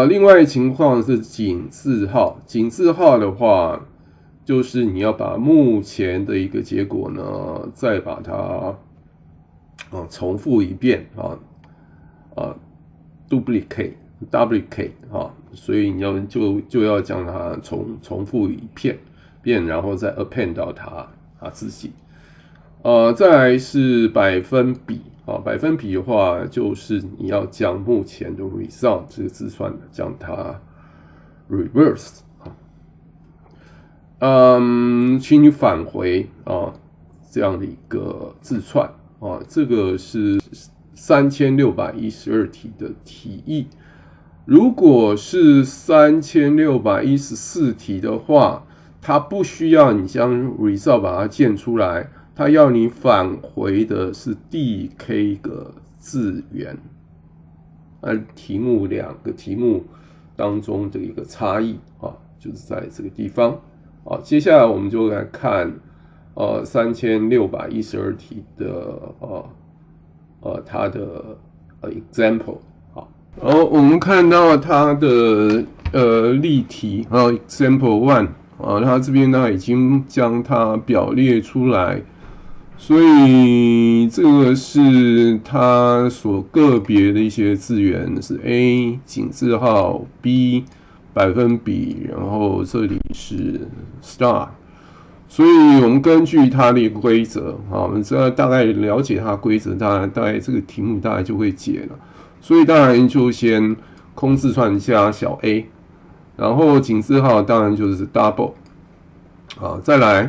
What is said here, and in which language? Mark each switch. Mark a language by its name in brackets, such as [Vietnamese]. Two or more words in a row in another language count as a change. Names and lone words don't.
[Chinese] 另外情況是井字號，井字號的話，就是你要把目前的一個結果呢，再把它重複一遍duplicate 所以你就要將它重複一遍，然後再 append 到它自己。再來是百分比百分比的話，就是你要將目前的 result 這個字串將它 reverse 請你返回這樣的一個字串這個是3612題的題意。如果是3614題的話，它不需要你將 result 把它建出來，它要你返回的是第 k 個字元。兩個題目當中的一個差異就是在這個地方。接下來我們就來看3612題的它的example。好，我們看到它的例題example 1它這邊呢已經將它表列出來，所以這個是它所個別的一些字元是 A 井字號 B 百分比，然後這裡是 star。所以我們根據它的一個規則我們只要大概了解它的規則，大概這個題目大概就會解了。所以當然就先空字串加小 a， 然後井字號當然就是 double， 再